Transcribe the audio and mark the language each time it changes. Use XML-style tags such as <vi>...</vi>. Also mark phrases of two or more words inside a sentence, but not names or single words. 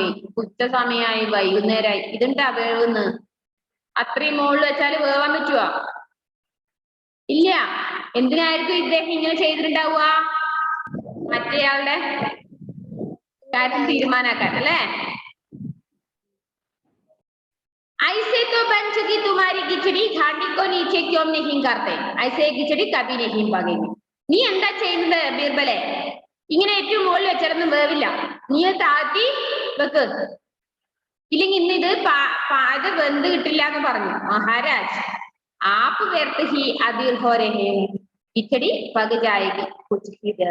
<ml>ഉച്ച സമയമായി, വൈകുന്നേരമായി. ഇതുണ്ടാ വേവുന്ന്? അത്രയും മുകളിൽ വെച്ചാല് വേവാൻ പറ്റുവോ? ഇല്ല. എന്തിനായിരിക്കും ഇദ്ദേഹം ഇങ്ങനെ ചെയ്തിട്ടുണ്ടാവുക? മറ്റേയാളുടെ കാര്യം തീരുമാനാക്കാൻ അല്ലേ.</ml> <hi>ऐसे तो बन चुकी तुम्हारी खिचड़ी, घाटी को नीचे क्यों नहीं करते? ऐसे खिचड़ी कभी नहीं पकेगी.</hi> <ml>നീ എന്താ ചെയ്യുന്നത് ബീർബലെ? ഇങ്ങനെ ഏറ്റവും മുകളിൽ വെച്ചാലൊന്നും വേവില്ല, നീ താത്തി വെക്ക്, ഇല്ലെങ്കിൽ ഇന്ന് ഇത് വെന്ത് കിട്ടില്ല എന്ന് പറഞ്ഞു.</ml> <hi>महाराज आप व्यर्थ ही अधीर हो रहे खिचड़ी पक जाएगी कुछ ही देर.</hi>